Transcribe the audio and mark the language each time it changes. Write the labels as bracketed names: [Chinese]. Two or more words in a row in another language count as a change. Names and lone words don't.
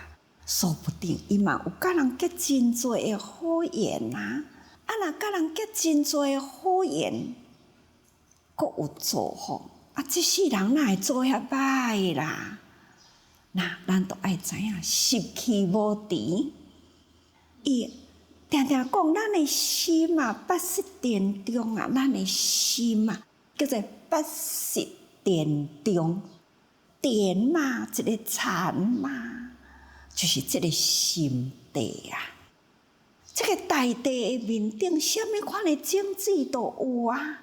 [Min Nan Chinese] 说不定伊嘛有甲人结真多的好缘啊！若甲人结真多的好缘，阁有做福这世人哪会做遐歹啦？那咱都爱知影，习气无除。伊定定讲，咱的心啊，八识殿中啊，咱的心啊，叫做八识殿中，殿嘛，一个禅嘛。就是这个心地啊，这个大地的面顶，什么款的种子都有啊。